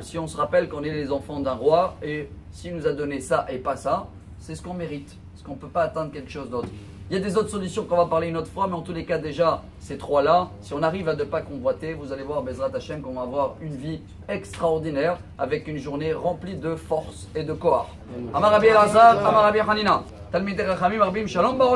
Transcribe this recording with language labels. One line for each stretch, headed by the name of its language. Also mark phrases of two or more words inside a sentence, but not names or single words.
French: Si on se rappelle qu'on est les enfants d'un roi et s'il nous a donné ça et pas ça, c'est ce qu'on mérite. Parce qu'on ne peut pas atteindre quelque chose d'autre. Il y a des autres solutions qu'on va parler une autre fois, mais en tous les cas déjà, ces 3-là, si on arrive à ne pas convoiter, vous allez voir,
Hebrew: בעזרת השם,
French: qu'on va avoir une vie extraordinaire avec une journée remplie de force et de Koach.
Hebrew: אמר רבי אלעזר, אמר רבי חנינא. תלמידי חכמים מרבים שלום.